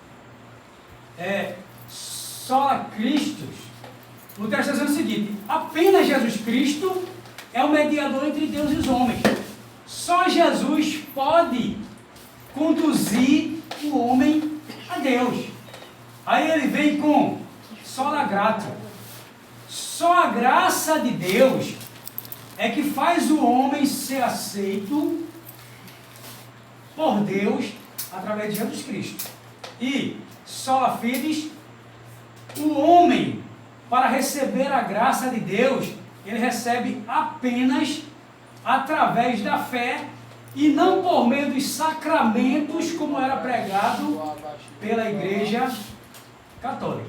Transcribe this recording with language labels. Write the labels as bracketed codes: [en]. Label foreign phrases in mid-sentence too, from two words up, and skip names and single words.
[la] Sola Christus, [pt] Lutero está dizendo o seguinte: apenas Jesus Cristo é o mediador entre Deus e os homens. Só Jesus pode conduzir o homem a Deus. Aí ele vem com [la] sola gratia. [pt] Só a graça de Deus é que faz o homem ser aceito por Deus através de Jesus Cristo. [la] E sola fides, [pt] o homem, para receber a graça de Deus, ele recebe apenas através da fé e não por meio dos sacramentos, como era pregado pela Igreja Católica.